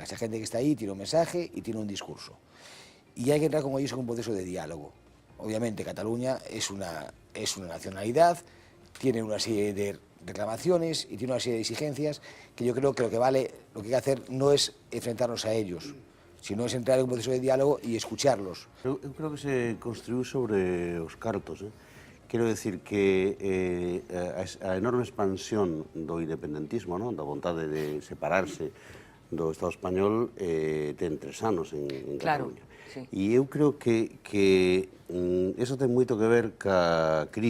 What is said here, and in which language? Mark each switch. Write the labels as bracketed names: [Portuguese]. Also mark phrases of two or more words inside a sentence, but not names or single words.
[Spanish] Esa gente que está ahí tiene un mensaje y tiene un discurso. Y hay que entrar con ellos en un proceso de diálogo. Obviamente Cataluña es una nacionalidad, tiene una serie de reclamaciones y tiene una serie de exigencias que yo creo que lo que hay que hacer no es enfrentarnos a ellos, sino es entrar en un proceso de diálogo y escucharlos. [Galician] Eu creo que se construiu sobre os cartos. Quero decir que a enorme expansión do independentismo, da vontade de separarse do Estado español, ten 3 anos en Cataluña. [Spanish] Sí. [Galician] E eu creo que eso ten moito que ver ca crise.